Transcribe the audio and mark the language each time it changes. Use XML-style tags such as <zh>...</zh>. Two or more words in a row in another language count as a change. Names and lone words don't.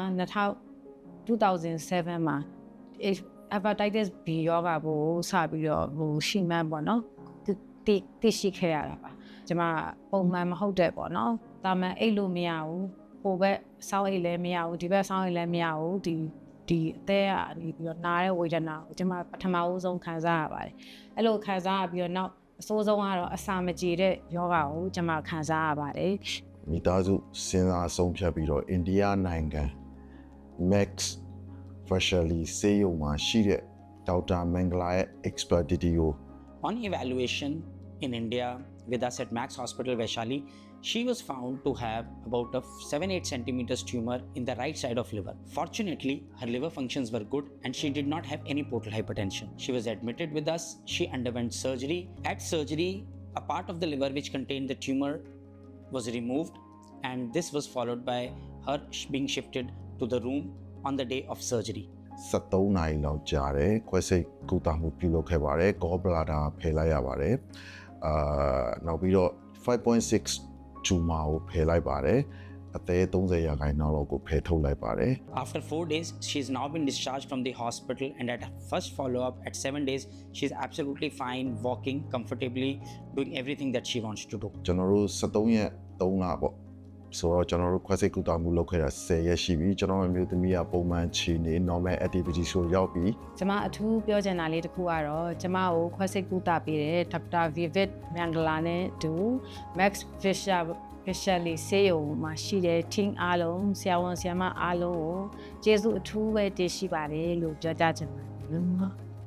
<my>2007 မှာ</my> <en>hepatitis B</en> <my>ရောဂါကိုစပြီးတော့ရှိမှန်းပေါ့နော်သိရှိခဲ့ရတာပါကျမပုံမှန်မဟုတ်တဲ့ပေါ့နော်တာမန်အိတ်လို့မရဘူးဟိုဘက်စောင်းအိတ်လည်းမရဘူးဒီဘက်စောင်းအိတ်လည်းမရဘူးဒီအသေးကနေပြီးတော့နားတဲ့ဝေဒနာကိုကျမပထမဦးဆုံးခံစားရပါတယ်အဲ့လိုခံစားရပြီးတော့နောက်အဆိုးဆုံးကတော့အစာမကြေတဲ့ယောဂကိုကျမခံစားရပါတယ် မိသားစုစဉ်းစားဆုံးဖြတ်ပြီးတော့အိန္ဒိယနိုင်ငံ Max Specialty ဆေးရုံမှာရှိတဲ့ဒေါက်တာမင်္ဂလာရဲ့ expertise ကို</my> <en>On evaluation in India with us at Max Hospital Vaishali, she was found to have about a 7-8 centimeters tumor in the right side of liver. Fortunately, her liver functions were good and she did not have any portal hypertension. She was admitted with us. She underwent surgery. At surgery, a part of the liver which contained the tumor was removed, and this was followed by her being shifted to the room on the day of surgery.</en> <my>73 နာရီလောက်ကြာတယ်ခွဲစိတ်ကုသမှုပြုလုပ်ခဲ့ပါတယ်</my> <en>gall bladder</en> <my>ဖယ်လိုက်ရပါတယ်နောက်ပြီးတော့ 5.6 tumor ကိုဖယ်လိုက်ပါတယ်အသေး30ရာခိုင်နှုန်းလောက်ကိုဖယ်ထုတ်လိုက်ပါတယ်</my> <en>After 4 days, she's now been discharged from the hospital, and at first follow-up at 7 days, she's absolutely fine, walking comfortably, doing everything that she wants to do.</en> <my>ကျွန်တော်တို့73ရက်3လပေါ့ဆိုတော့ကျွန်တော်တို့ခွဲစိတ်ကုသမှုလုပ်ခဲ့တာ10ရက်ရှိပြီကျွန်တော်မျိုးသမီးကပုံမှန်ခြေနေ</my> <en>normal activity</en> <my>ဆိုရောက်ပြီ ကျမအထူးပြောချင်တာလေးတစ်ခုကတော့ကျမကိုခွဲစိတ်ကုသပေးတဲ့ဒေါက်တာဗီဗစ်မန်ဂလာနဲ့တူ Max Vaishali ဆေးရုံမှာရှိတဲ့ team အားလုံးဆရာဝန်ဆရာမအားလုံးကိုကျေးဇူးအထူးပဲတင်ရှိပါတယ်လို့ပြောကြားချင်ပါတယ်</my>